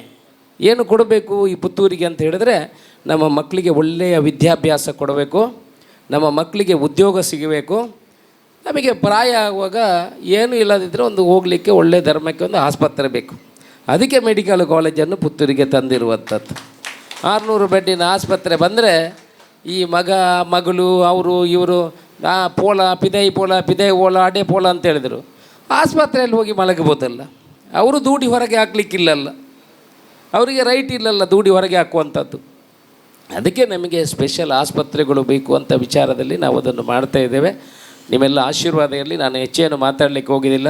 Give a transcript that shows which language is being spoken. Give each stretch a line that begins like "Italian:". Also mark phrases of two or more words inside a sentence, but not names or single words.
Kannada: ಏನು ಕೊಡಬೇಕು ಈ ಪುತ್ತೂರಿಗೆ ಅಂತ ಹೇಳಿದ್ರೆ, ನಮ್ಮ ಮಕ್ಕಳಿಗೆ ಒಳ್ಳೆಯ ವಿದ್ಯಾಭ್ಯಾಸ ಕೊಡಬೇಕು, ನಮ್ಮ ಮಕ್ಕಳಿಗೆ ಉದ್ಯೋಗ ಸಿಗಬೇಕು. ನಮಗೆ ಪ್ರಾಯ ಆಗುವಾಗ ಏನೂ ಇಲ್ಲದಿದ್ದರೆ ಒಂದು ಹೋಗಲಿಕ್ಕೆ ಒಳ್ಳೆಯ ಧರ್ಮಕ್ಕೆ ಒಂದು ಆಸ್ಪತ್ರೆ ಬೇಕು. ಅದಕ್ಕೆ ಮೆಡಿಕಲ್ ಕಾಲೇಜನ್ನು ಪುತ್ತೂರಿಗೆ ತಂದಿರುವಂಥದ್ದು. 600 ಬೆಡ್ಡಿನ ಆಸ್ಪತ್ರೆ ಬಂದರೆ ಈ ಮಗಳು ಅವರು ಇವರು
Tulu: ಪೋಲ ಪಿದೈ ಓಲ ಅಡೆ ಪೋಲ
Kannada: ಅಂತ ಹೇಳಿದರು. ಆಸ್ಪತ್ರೆಯಲ್ಲಿ ಹೋಗಿ ಮಲಗಬೋದಲ್ಲ. ಅವರು ದೂಡಿ ಹೊರಗೆ ಹಾಕಲಿಕ್ಕಿಲ್ಲಲ್ಲ, ಅವರಿಗೆ ರೈಟ್ ಇಲ್ಲಲ್ಲ ದೂಡಿ ಹೊರಗೆ ಹಾಕುವಂಥದ್ದು. ಅದಕ್ಕೆ ನಮಗೆ ಸ್ಪೆಷಲ್ ಆಸ್ಪತ್ರೆಗಳು ಬೇಕು ಅಂತ ವಿಚಾರದಲ್ಲಿ ನಾವು ಅದನ್ನು ಮಾಡ್ತಾ ಇದ್ದೇವೆ. ನಿಮ್ಮೆಲ್ಲ ಆಶೀರ್ವಾದ ಇರಲಿ. ನಾನು ಹೆಚ್ಚೇನು ಮಾತಾಡಲಿಕ್ಕೆ ಹೋಗಿದ್ದಿಲ್ಲ.